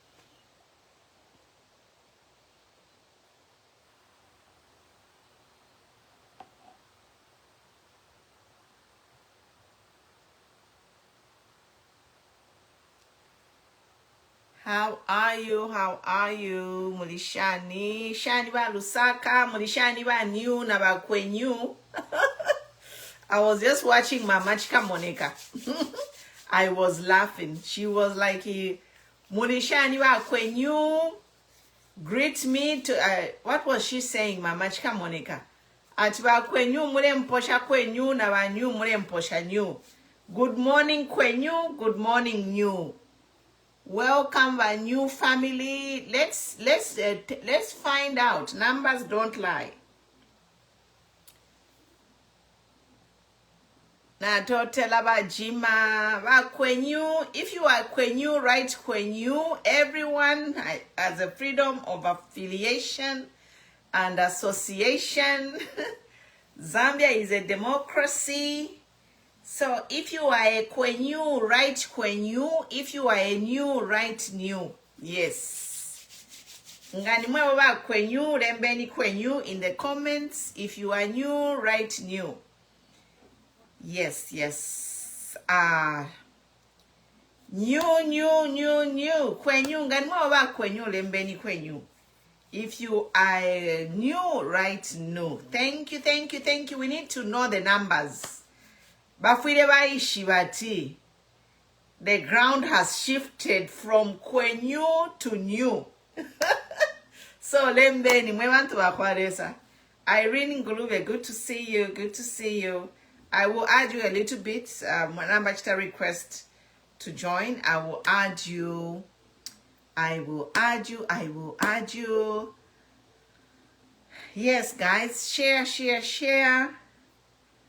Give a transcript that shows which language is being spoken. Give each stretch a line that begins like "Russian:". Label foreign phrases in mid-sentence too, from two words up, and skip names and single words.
English: How are you?
Bemba: Mulishani. Shani ba Lusaka. Mulishani ba new na ba kwenyu.
English: I was just watching Mama Chika Monica. I was laughing. She was like,
Bemba: Mulishani ba kwenyu.
English: Greet me to, what was she saying, Mama Chika Monica?
Bemba: Atiba kwenyu mule mposha kwenyu na ba new mule mposha new.
English: Good morning kwenyu, good morning new. Welcome our new family. Let's find out. Numbers don't lie.
Bemba: Na totela ba jima ba kwenyu.
English: If you are kwenyu, write kwenyu. Everyone has a freedom of affiliation and association. Zambia is a democracy. So if you are a kwenyu, write kwenyu. If you are a new, write new. Yes.
Bemba: Ngani mwe ba kwenyu, rembeni kwenyu
English: in the comments. If you are new, write new. Yes. New.
Bemba: Kwenyu, ngani mwe ba kwenyu, rembeni kwenyu.
English: If you are new, write new. Thank you. We need to know the numbers. The ground has shifted from kwenyu to new.
Bemba: So lembeni mwebantu bakwaresa.
English: Irene Ngulube, good to see you. I will add you a little bit. Number request to join. I will add you. Yes, guys, share.